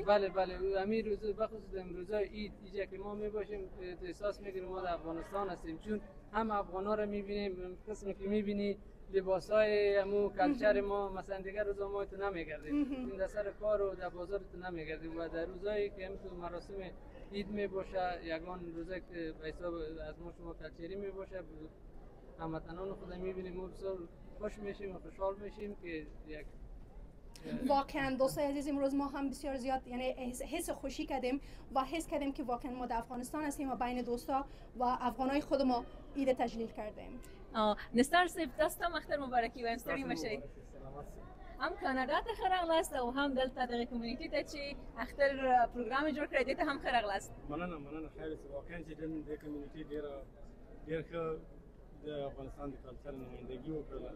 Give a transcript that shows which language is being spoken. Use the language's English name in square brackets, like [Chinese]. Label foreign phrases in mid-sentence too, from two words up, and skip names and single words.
[Persian] بله همین روز بخصوص روزای عید اینجا که ما میباشیم احساس میکنیم ما در افغانستان هستیم، چون هم افغانا رو میبینیم، قسمی که میبینی لباسای همون کلچر ما مثلا دیگر روزا ما تو نمیگردیم، این در سر کار و در بازار تو نمیگردیم و در روزایی که همین مراسم عید می باشه، یگان روزی که به حساب از ما شما کلچری می باشه، هموطنان خود میبینیم، ما بسیار خوش میشیم و خوشحال میشیم که یک واقعا دوستای عزیز امروز ما هم بسیار زیاد یعنی حس خوشی کردیم و حس کردیم که واقعا ما در افغانستان هستیم و بین دوستا و افغانای خود ما عید تجلیل کردیم. [Pashto] نستار صاحب تاسو ته اختر مبارکي وایم، ستړي مشئ. هم کاناډا ته ښه راغلاست او هم دلته دغه کمیونټي ته چې اختر پروګرام جوړ کړی دی ته هم ښه راغلاست. مننه خیر اوسه. واقعا چې د کمیونټي ډېر ښه د افغانستان د کلچر نمایندګي وکړله.